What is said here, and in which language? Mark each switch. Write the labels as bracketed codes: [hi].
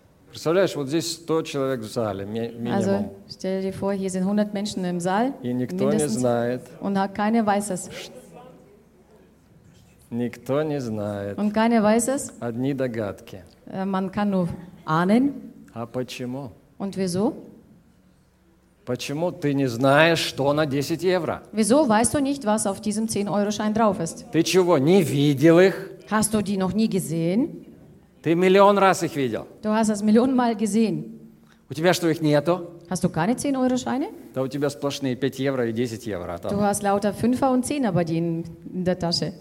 [ru] Представляешь, вот здесь 100 человек в зале, минимум. [de] Also, stell dir vor, hier sind 100 Menschen im Saal. [ru] И никто не знает. [de] Und keiner weiß es. [ru] Никто не знает. [de] Und keiner weiß es. [ru] Одни догадки. [de] Man kann nur ahnen. [ru] А почему? [de] Und wieso? [ru] Почему ты не знаешь, что на 10 евро? [de] Wieso weißt du nicht, was auf diesem 10-Euro-Schein drauf ist? [ru] Ты чего, не видел их? [de] Hast du die noch nie gesehen? [ru] Ты миллион раз их видел. [de] Du hast es Millionen Mal gesehen. [ru] У тебя что, их нету? [de] Hast du keine 10-Euro-Scheine? [ru] Да у тебя сплошные 5 евро и 10 евро. [de] Du hast lauter 5er und 10er bei dir in der Tasche.